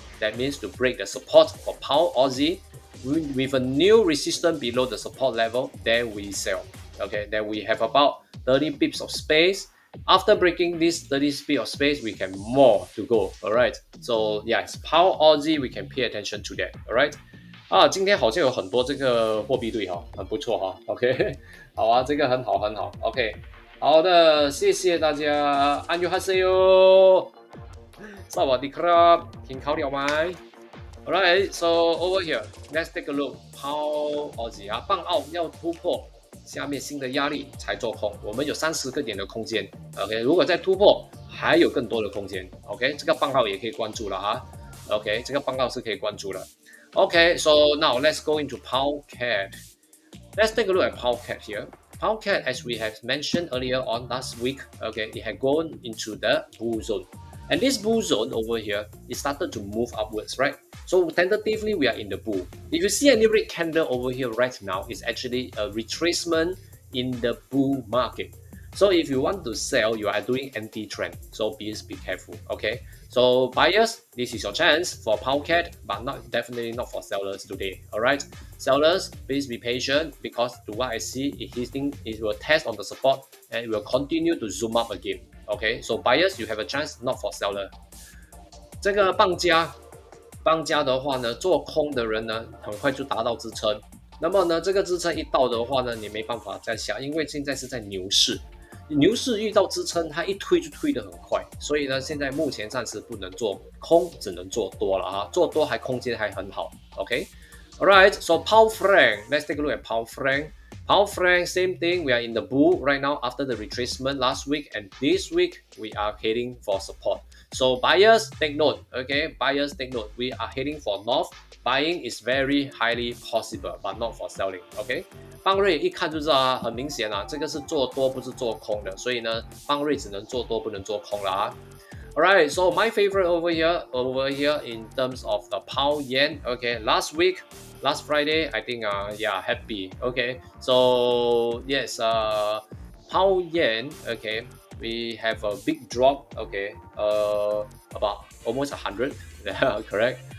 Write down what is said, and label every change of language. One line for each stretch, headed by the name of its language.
English: That means to break the support for pound Aussie with a new resistance below the support level, then we sell. Okay, then we have about 30 pips of space. After breaking this 30 pips of space, we can more to go. All right. So yes, pound Aussie, we can pay attention to that. All right.
Chinese: 啊，今天好像有很多这个货币对哈，很不错哈。 OK， 好啊，这个很好很好。 OK， 好的，谢谢大家。
Korean: 安妞哈塞哟，
Thai: 萨瓦迪克拉，
Chinese: 听考了吗 ？
English: Alright， so over here, let's take a look how Aussie
Chinese: 啊，棒澳要突破下面新的压力才做空，我们有30个点的空间。 OK， 如果再突破，还有更多的空间。OK， 这个棒澳也可以关注了哈。 OK， 这个棒澳是可以关注了。
English: Okay, so now let's go into EURCAD. Let's take a look at EURCAD here. EURCAD, as we have mentioned earlier on last week, okay, it had gone into the bull zone. And this bull zone over here, it started to move upwards, right? So tentatively, we are in the bull. If you see any red candle over here right now, it's actually a retracement in the bull market. So if you want to sell, you are doing anti-trend. So please be careful, okay? So buyers, this is your chance for EURCAD, but definitely not for sellers today. All right, sellers, please be patient because to what I see, it will test on the support and it will continue to zoom up again. Okay, so buyers, you have a chance, not for seller.
Chinese: 这个棒加的话呢，做空的人呢，很快就达到支撑。那么呢，这个支撑一到的话呢，你没办法再下，因为现在是在牛市。牛市遇到支撑，它一推就推得很快，所以呢，现在目前暂时不能做空，只能做多了哈，做多空间还很好。
English: OK， alright， so pound franc, let's take a look at pound franc. Pound franc, same thing. We are in the bull right now after the retracement last week, and this week we are heading for support. So buyers, take note. Okay, buyers, take note. We are heading for north. Buying is very highly possible, but not for selling.
Chinese: OK， 棒瑞一看就知道啊，很明显啊，这个是做多不是做空的，所以呢，棒瑞只能做多不能做空了啊。
English: Alright, so my favorite over here in terms of the pound yen. Okay, last Friday, I think yeah, happy. Okay, so yes, pound yen. Okay, we have a big drop. Okay, about almost 100. Correct.